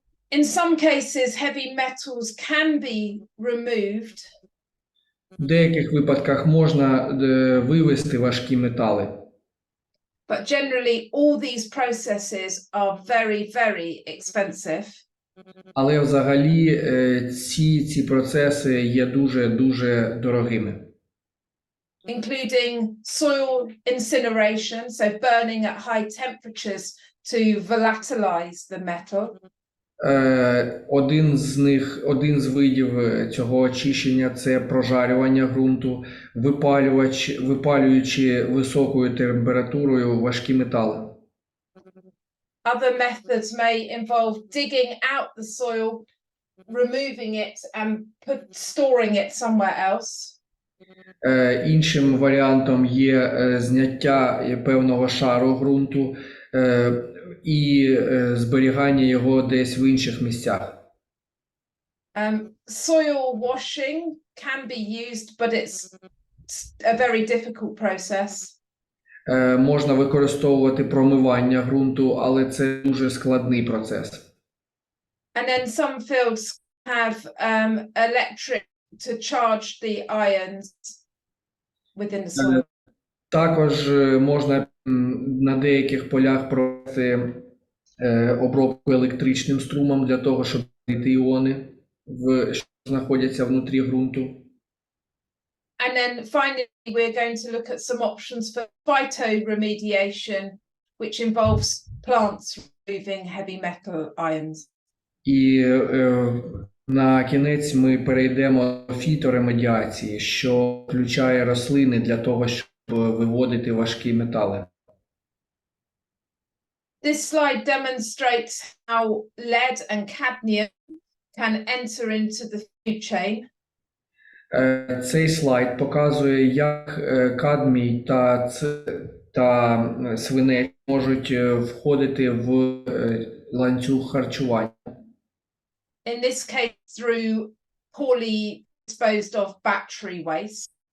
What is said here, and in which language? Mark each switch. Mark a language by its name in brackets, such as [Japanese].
[English] In some cases, heavy metals can be removed. [Ukrainian] В деяких випадках можна вивести важкі метали. [English] But generally, all these processes are very, very expensive. [Ukrainian] Але взагалі ці процеси є дуже дорогими. [English] Including soil incineration, so burning at high temperatures to volatilize the metal. [Ukrainian] Один з видів цього очищення – це прожарювання ґрунту, випалюючи високою температурою важкі метали. [English] Other methods may involve digging out the soil, removing it and storing it somewhere else. [Ukrainian] Іншим варіантом є зняття певного шару ґрунту і зберігання його десь в інших місцях. [English] Soil washing can be used, but it's a very difficult process. [Ukrainian] Можна використовувати промивання ґрунту, але це дуже складний процес. [English] And then some fields have electric to charge the ions within the soil. [Ukrainian] Також можна на деяких полях провести обробку електричним струмом для того, щоб знайти іони, що знаходяться внутрі ґрунту. [English] And then finally, we're going to look at some options for phytoremediation, which involves plants removing heavy metal ions. [Ukrainian] І на кінець ми перейдемо до фіторемедіації, що включає рослини для того, щоб виводити важкі метали. [English] This slide demonstrates how lead and cadmium can enter into the food chain. [Ukrainian] Цей слайд показує, як кадмій та свинець можуть входити в ланцюг харчування. [English] In this case, through poorly disposed of battery waste.